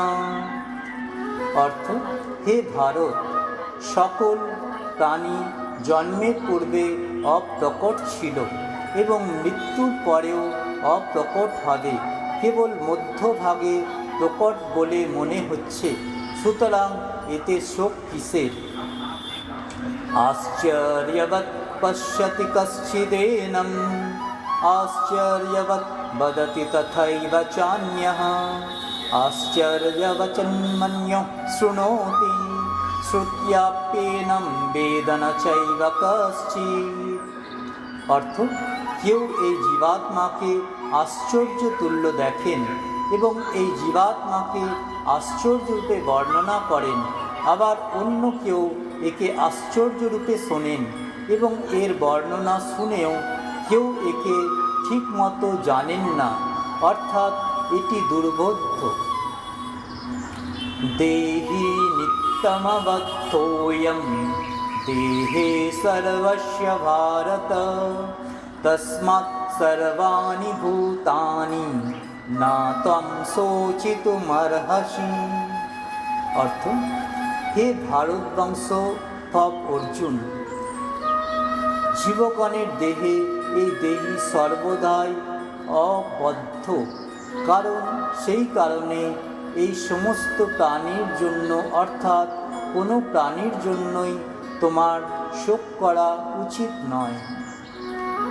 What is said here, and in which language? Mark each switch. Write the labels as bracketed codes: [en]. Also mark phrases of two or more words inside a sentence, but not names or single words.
[bn] অর্থ, হে ভারত, সকল প্রাণী জন্মের পূর্বে অপ্রকট ছিল এবং মৃত্যুর পরেও অপ্রকট হবে, কেবল মধ্যভাগে প্রকট বলে মনে হচ্ছে, সুতরাং এতে শোক কিসের। [sa] আশ্চর্যবৎ পশ্যতি কশ্চিদেনম आश्चर्यवत् वदति तथैव चान्यः आश्चर्यवचन्मन्यो शृणोति শ্রুত্যাপ্যেনম বেদ ন চৈব কশ্চিৎ। [bn] অর্থ, কেউ এই জীবাত্মাকে আশ্চর্য তুল্য দেখেন এবং এই জীবাত্মাকে আশ্চর্যরূপে বর্ণনা করেন, আবার অন্য কেউ একে আশ্চর্যরূপে শোনেন এবং এর বর্ণনা শুনেও কেউ একে ঠিকমতো জানেন না, অর্থাৎ এটি দুর্বোধ্য। [sa] দেহি নিত্যমবদ্ধোऽয়ং দেহে সর্বস্য ভারত তস্মাৎ সর্বাণি ভূতানি না ত্বং শোচিতুমর্হসি। [bn] অর্থ, হে ভারতবংশ তব অর্জুন, জীবগণের দেহে এই দেহি সর্বদাই অবদ্ধ, কারণ সেই কারণে এই সমস্ত প্রাণীর জন্য অর্থাৎ কোনো প্রাণীর জন্যই তোমার শোক করা উচিত নয়।